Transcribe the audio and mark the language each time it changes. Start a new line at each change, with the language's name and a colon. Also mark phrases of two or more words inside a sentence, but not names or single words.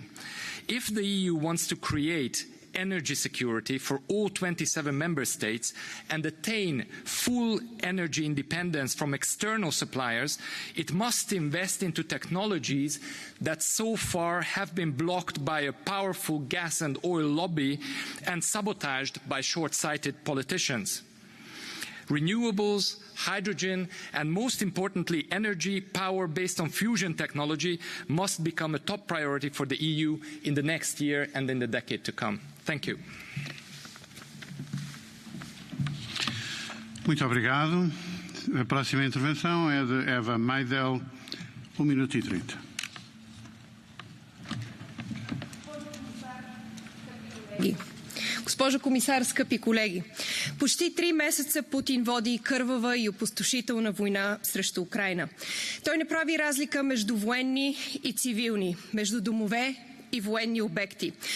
English: If the EU wants to create energy security for all 27 member states and attain full energy independence from external suppliers, it must invest into technologies that so far have been blocked by a powerful gas and oil lobby and sabotaged by short-sighted politicians. Renewables, hydrogen, and most importantly, energy power based on fusion technology must become a top priority for the EU in the next year and in the decade to come. Thank you.
Portuguese: Muito obrigado. A próxima intervenção é de Eva Maidel, minuto e 30.
Bulgarian: Госпожо комисар, скъпи колеги! Почти 3 месеца Путин води кървава и опустошителна война срещу Украйна. Той не прави разлика между военни и цивилни, между домове и военни обекти.